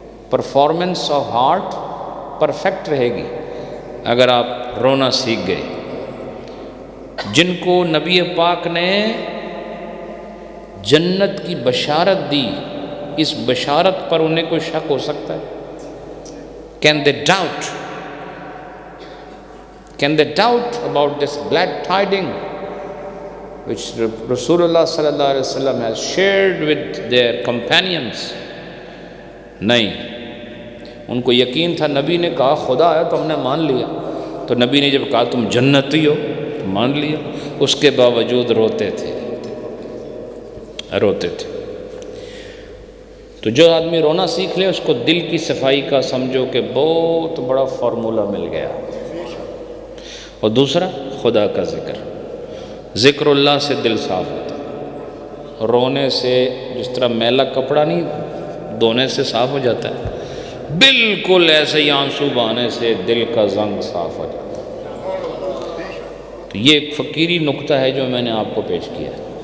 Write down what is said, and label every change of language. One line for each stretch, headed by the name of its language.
Urdu: Performance of heart perfect رہے گی اگر آپ رونا سیکھ گئے۔ جن کو نبی پاک نے جنت کی بشارت دی، اس بشارت پر انہیں کوئی شک ہو سکتا ہے؟
English: Can they doubt? Can they doubt about this glad tiding which Rasulullah sallallahu alaihi wasallam has shared with their companions?
Urdu: نہیں، ان کو یقین تھا، نبی نے کہا خدا ہے تو ہم نے مان لیا، تو نبی نے جب کہا تم جنتی ہو تو مان لیا، اس کے باوجود روتے تھے۔ تو جو آدمی رونا سیکھ لے اس کو دل کی صفائی کا سمجھو کہ بہت بڑا فارمولہ مل گیا۔ اور دوسرا، خدا کا ذکر اللہ سے دل صاف ہوتا ہے، رونے سے جس طرح میلا کپڑا نہیں دھونے سے صاف ہو جاتا ہے، بالکل ایسے ہی آنسو بہانے سے دل کا زنگ صاف ہو جاتا ہے۔ تو یہ ایک فقیری نکتہ ہے جو میں نے آپ کو پیش کیا ہے۔